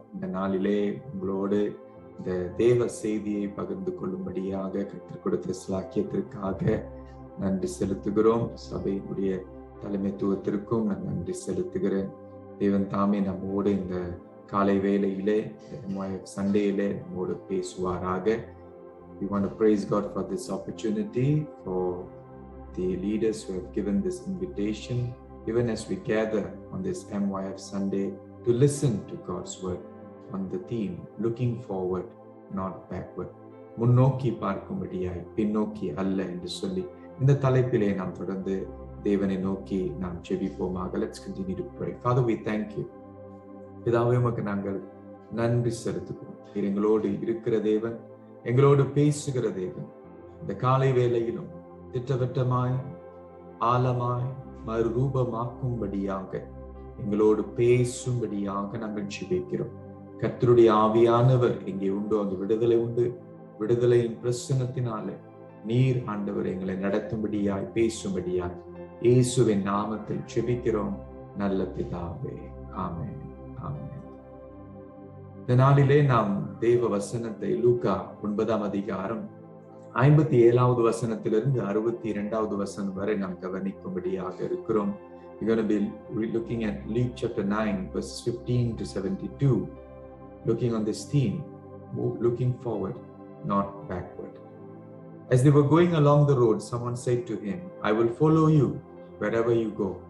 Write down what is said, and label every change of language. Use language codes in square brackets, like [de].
[ta] இந்த நாளிலே உங்களோடு இந்த தேவ செய்தியை பகிர்ந்து கொள்ளும்படியாக கர்த்தர் கொடுத்த ஸ்லாக்கியத்திற்காக நன்றி செலுத்துகிறோம். சபையினுடைய தலைமைத்துவத்திற்கும் நான் நன்றி செலுத்துகிறேன். தேவன் தாமே நம்மோடு இந்த காலை வேளையிலே, சண்டேயிலே நம்மோடு பேசுவாராக. [en] We want to praise God for this opportunity, for the leaders who have given this invitation, even as we gather on this MYF Sunday to listen to God's word on the theme, looking forward, not backward. [ta] முன்னோக்கி பார்க்கும்படியாய் பின்னோக்கி அல்ல என்று சொல்லி இந்த தலைப்பிலே நாம் தொடர்ந்து தேவனை நோக்கி நாம் ஜெபிப்போமாக. [en] Let's continue to pray. Father, we thank you. [ta] பிதாவே, உமக்கு நாங்கள் நன்றி செலுத்துகிறோம். எங்களோடு இருக்கிற தேவன், எங்களோடு பேசுகிற தேவன், இந்த காலை வேளையிலும் திட்டவட்டமாய் ஆழமாய் மறுரூபமாக்கும்படியாக எங்களோடு பேசும்படியாக நாங்கள் ஜெபிக்கிறோம். கர்த்தருடைய ஆவியானவர் எங்கே உண்டோ அங்கு விடுதலை உண்டு. விடுதலையின் பிரசன்னத்தினாலே நீர் ஆண்டவர் எங்களை நடத்தும்படியாய் பேசும்படியாய் இயேசுவின் நாமத்தில் ஜெபிக்கிறோம் நல்ல பிதாவே. ஆமென், ஆமென். இந்த நாளிலே நாம் தேவ வசனத்தை லூக்கா 9ஆம் அதிகாரம் 57வது வசனத்திலிருந்து 62வது வசனம் வரை நாம் கவனிக்கும்படியாக இருக்கிறோம். [en] We're going to be looking at Luke chapter 9 verses 15 to 72, looking on this theme, looking forward, not backward. As they were going along the road, someone said to him, I will follow you wherever you go.